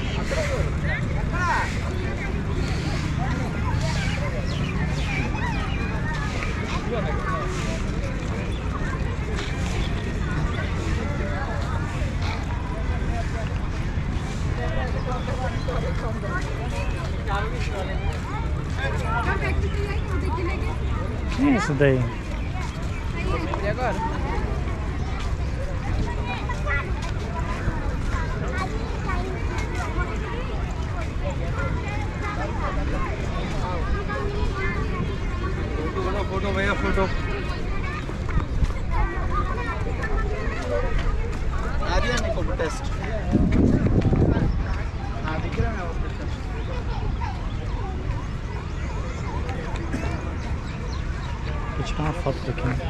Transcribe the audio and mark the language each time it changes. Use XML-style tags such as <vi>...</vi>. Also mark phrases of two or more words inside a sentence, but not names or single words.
<pt>Quem é isso daí? E agora?</pt> <hi>फोटो भैया फोटो आ दिया मेरे को टेस्ट हाँ दिख रहा है ना वो टेस्ट</hi> <pt>Vou tirar uma foto daqui.</pt>